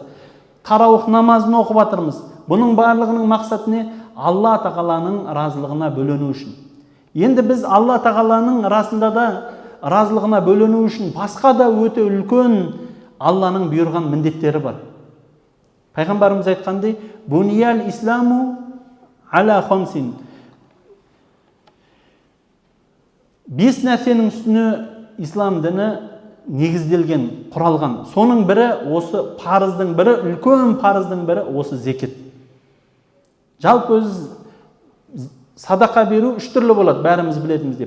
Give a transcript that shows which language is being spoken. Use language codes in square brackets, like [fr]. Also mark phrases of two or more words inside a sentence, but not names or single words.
[kk] Қарауық намазын оқып жатырмыз. Бұның барлығының мақсаты не? Алла тағаланың разылығына бөлену үшін. Енді біз Алла тағаланың расында да разылығына бөлену үшін басқа да өте үлкен Алланың бұйырған міндеттері бар. Пайғамбарымыз айтқандай, [ar] «بني الإسلام على خمس». [kk] 5 нәрсенің үстіне ислам діні негізделген, құралған. Соның бірі осы парыздың бірі, үлкен парыздың бірі осы зекет. Жалпы өз садақа беру 3 түрлі болады, бәріміз білетімізде.